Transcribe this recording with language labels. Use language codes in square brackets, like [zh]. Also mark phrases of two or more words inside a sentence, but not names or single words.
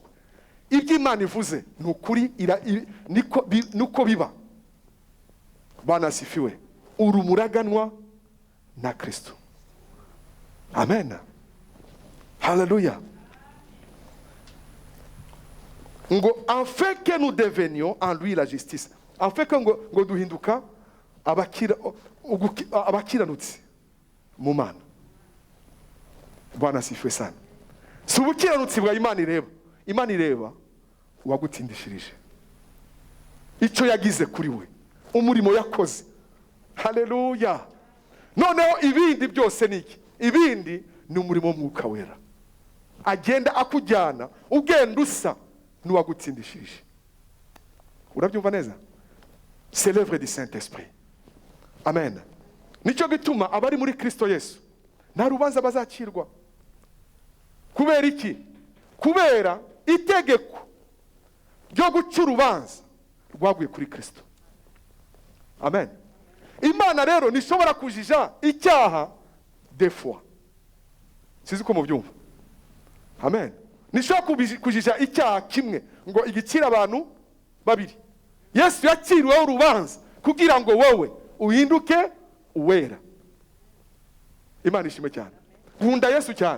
[rw] Ibyo Imana ivuze ni ukuri, niko biba. [sw] Bwana sifiwe. [rw] Urumuraganwa na Kristo. Amen. Haleluya. [fr] Ngo afin que nous devenions en lui la justice. Afin que [rw] ngo duhinduka abakiranutsi mu Mana. [sw] Bwana sifiwe sana. [rw] Si ubukiranutsi bwa Imana ireba. Imana ireba uwagutsindishirije, icyo yagize kuri we, umurimo yakoze. Haleluya. Noneho ibindi byose niki? Ibindi ni umurimo w'Umwuka Wera, agenda akujyana, ugenda usa n'uwagutsindishije. Urabyumva neza? [fr] C'est l'œuvre du Saint-Esprit. [rw] Amen. Nicyo gituma abari muri Kristo Yesu nta rubanza bazakirwa. Kubera iki? Kubera itegeko ryo guca urubanza rwaguye kuri Kristo. Amen. Imana rero nishobora kujija icyaha [fr] des fois. [rw] Sizi ko mubyumva. Amen. Nishobora kujija icyaha kimwe ngo igicira abantu babiri. Yesu yakiriweho urubanza kugira ngo wowe uhinduke uwera. Imana ishimwe cyane. Nkunda Yesu cyane.